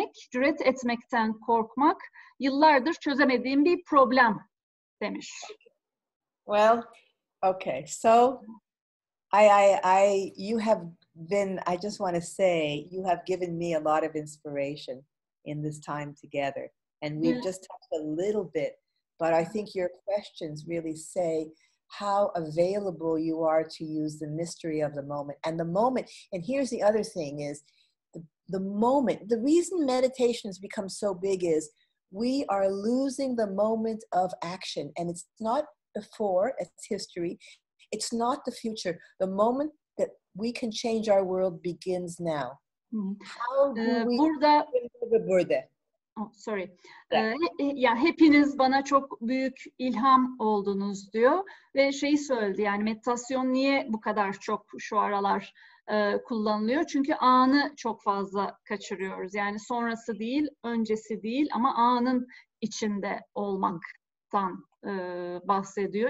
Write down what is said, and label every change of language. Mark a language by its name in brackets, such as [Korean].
[Turkish] Cüret etmekten korkmak yıllardır çözemediğim bir problem demiş. [English] Well, okay. So you have been, I just want to say, you have given me a lot of inspiration in this time together. And we've just touched a little bit, but I think your questions really say how available you are to use the mystery of the moment. And the moment, and here's the other thing is, the moment, the reason meditation has become so big is we are losing the moment of action. And it's not before, it's history. It's not the future. The moment that we can change our world begins now. How do we [Turkish] burada? [English] Oh, sorry. [Turkish] Ya hepiniz bana çok büyük ilham oldunuz diyor ve şeyi söyledi, yani meditasyon niye bu kadar çok şu aralar kullanılıyor? Çünkü anı çok fazla kaçırıyoruz. Yani sonrası değil, öncesi değil ama anın içinde olmaktan bahsediyor.